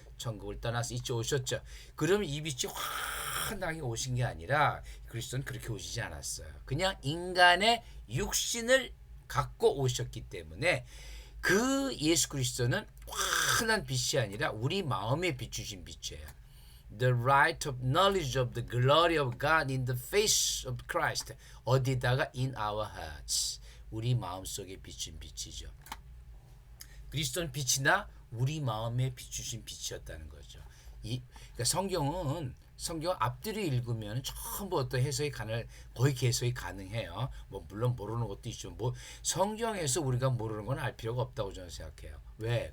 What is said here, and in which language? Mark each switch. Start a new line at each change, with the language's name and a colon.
Korean: 천국을 떠나서 이쪽 오셨죠. 그러면 이 빛이 환하게 오신 게 아니라 그리스도는 그렇게 오시지 않았어요. 그냥 인간의 육신을 갖고 오셨기 때문에 그 예수 그리스도는 환한 빛이 아니라 우리 마음에 비추신 빛이에요.
English: The light of knowledge of the glory of God in the face of Christ.
Korean: 어디다가
English: in our hearts.
Korean: 우리 마음속에 비춘 빛이죠. 그리스도는 빛이나 우리 마음에 비추신 빛이었다는 거죠. 그러니까 성경 앞뒤로 읽으면 전부 어떤 해석이 거의 해석이 가능해요. 물론 모르는 것도 있죠. 성경에서 우리가 모르는 건 알 필요가 없다고 저는 생각해요. 왜?